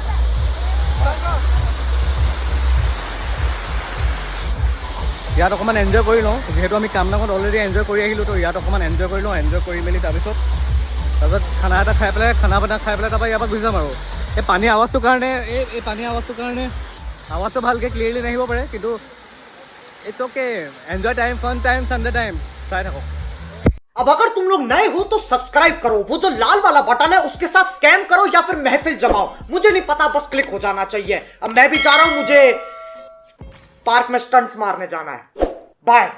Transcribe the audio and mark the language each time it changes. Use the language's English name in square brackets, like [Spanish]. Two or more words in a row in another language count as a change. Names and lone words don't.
[Assamese] ইয়াত অকণমান এনজয় কৰি লওঁ, যিহেতু আমি কামলাঙত অলৰেডি এনজয় কৰি আহিলোঁ। তো ইয়াত অকণমান এনজয় কৰি লওঁ, এনজয় কৰি মেলি তাৰপিছত খানা এটা খাই পেলাই তাৰপৰা ইয়াৰ পৰা গুচি যাম আৰু। এই পানী আৱাজটোৰ কাৰণে আৱাজটো ভালকৈ ক্লিয়াৰলি নাহিব পাৰে, কিন্তু [English] it's okay. enjoy time, fun time, Sunday time. [Assamese] চাই থাকক। [Hindi] अब अगर तुम लोग नए हो तो सब्सक्राइब करो, वो जो लाल वाला बटन है उसके साथ स्कैम करो या फिर महफिल जमाओ, मुझे नहीं पता, बस क्लिक हो जाना चाहिए। अब मैं भी जा रहा हूं, मुझे पार्क में स्टंट्स मारने जाना है। बाय।